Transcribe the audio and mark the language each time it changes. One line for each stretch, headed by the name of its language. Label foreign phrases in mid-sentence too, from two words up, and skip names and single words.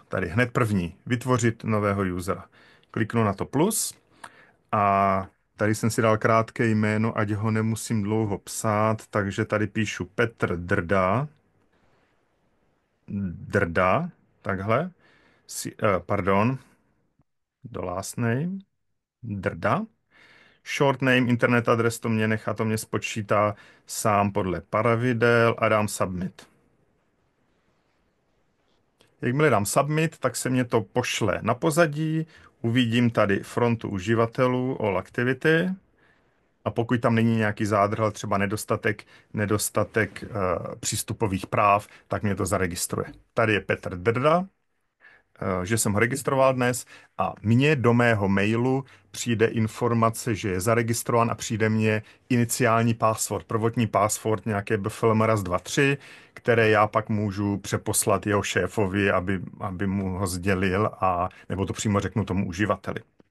Czech: Tady hned první, vytvořit nového usera. Kliknu na to plus a tady jsem si dal krátké jméno, ať ho nemusím dlouho psát, takže tady píšu Petr Drda, takhle, pardon, do
English: last name,
Czech: Drda.
English: Short name,
Czech: internet adres to mě nechá, to mě spočítá sám podle pravidel a dám submit. Jakmile dám submit, tak se mě to pošle na pozadí, uvidím tady frontu uživatelů,
English: all activity,
Czech: a pokud tam není nějaký zádrhel, třeba nedostatek přístupových práv, tak mě to zaregistruje. Tady je Petr Drda, že jsem ho registroval dnes a mně do mého mailu přijde informace, že je zaregistrován a přijde mně iniciální password, prvotní password, nějaké BFLM raz, dva, tři, které já pak můžu přeposlat jeho šéfovi, aby mu ho sdělil, nebo to přímo řeknu tomu uživateli.